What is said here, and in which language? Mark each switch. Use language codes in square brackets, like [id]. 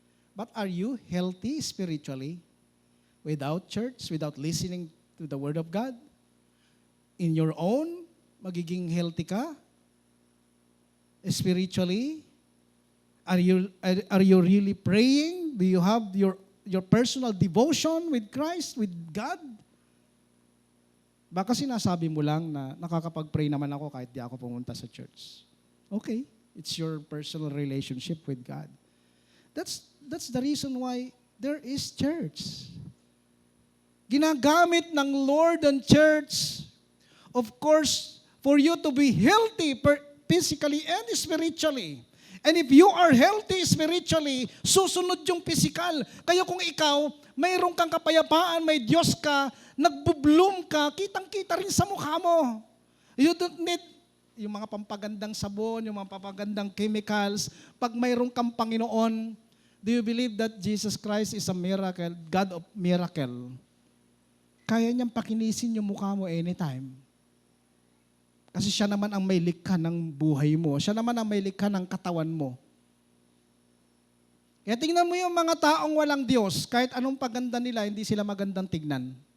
[en] But are you healthy spiritually? Without church, without listening to the Word of God? In your own, [tl] magiging [en] healthy ka? Spiritually? Are you really praying? Do you have your personal devotion with Christ, with God? [tl] Baka sinasabi mo lang na nakakapag-pray naman ako kahit di ako pumunta sa church. [en] Okay, it's your personal relationship with God. That's the reason why there is church. [tl] Ginagamit ng Lord ang church, of course, for you to be healthy physically and spiritually. [en] And if you are healthy spiritually, [tl] susunod yung [en] physical. [tl] Kaya kung ikaw, mayroon kang kapayapaan, may Diyos ka, nagbo-bloom ka, kitang-kita rin sa mukha mo. [en] You don't need [tl] yung mga pampagandang sabon, yung mga pampagandang chemicals. Pag mayroon kang Panginoon, [en] do you believe that Jesus Christ is a miracle, God of miracle? [tl] Kaya niyang pakinisin yung mukha mo anytime. Kasi siya naman ang may likha ng buhay mo. Siya naman ang may likha ng katawan mo. Kaya tingnan mo yung mga taong walang Diyos, kahit anong paganda nila, hindi sila magandang tignan.